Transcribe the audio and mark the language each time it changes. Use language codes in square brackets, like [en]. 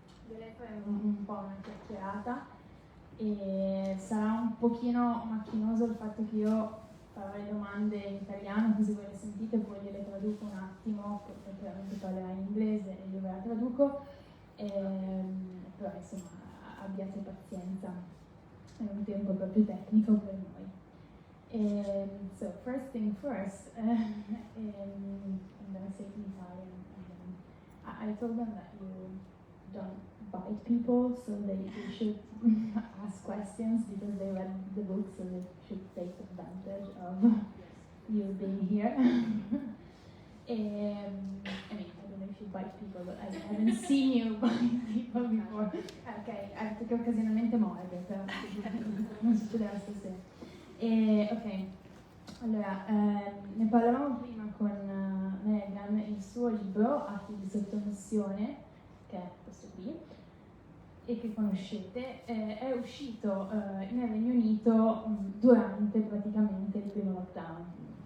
[it] Io lei faremo un po' una chiacchierata e sarà un pochino macchinoso il fatto che io farò le domande in italiano, così voi le sentite, poi gliele traduco un attimo, perché veramente parlerà in inglese e io ve la traduco, però insomma abbiate pazienza, è un tempo proprio tecnico per noi. [en] So first thing first, I'm gonna say it in Italian again. I told them that you don't bite people, so they should ask questions because they read the book, so they should take advantage of you being here. I mean, I don't know if you bite people, but I haven't seen you bite people before. [it] Ok, perché occasionalmente morde, però non succedeva stasera. Ok, allora, ne parlavamo prima con Megan, il suo libro, Atti di sottomissione, che è questo qui, e che conoscete, è uscito nel Regno Unito durante praticamente il primo lockdown.